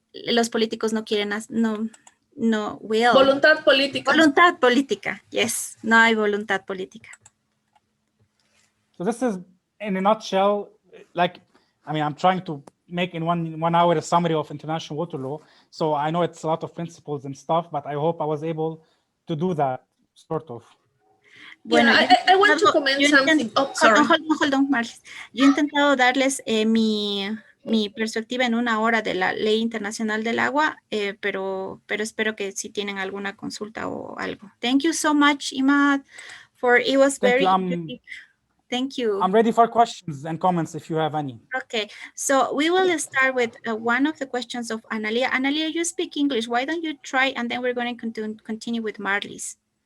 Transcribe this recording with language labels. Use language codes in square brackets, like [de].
[es] Los políticos no quieren, [en] no will. [es] Voluntad política. Voluntad política, yes. No hay voluntad política. [en] So this is, in a nutshell, I'm trying to make in one hour a summary of international water law. So I know it's a lot of principles and stuff, but I hope I was able to do that, sort of. [es] Bueno, [en] I want to comment something. Sorry. Hold on, Marlis. [es] Yo he intentado darles mi perspectiva en una hora de la Ley Internacional del Agua, pero espero que si tienen alguna consulta o algo. [en] Thank you so much, Imad, it was very interesting. Thank you. I'm ready for questions and comments if you have any. Okay, so we will start with one of the questions of Analia. Analia, you speak English. Why don't you try, and then we're going to continue with Marlis.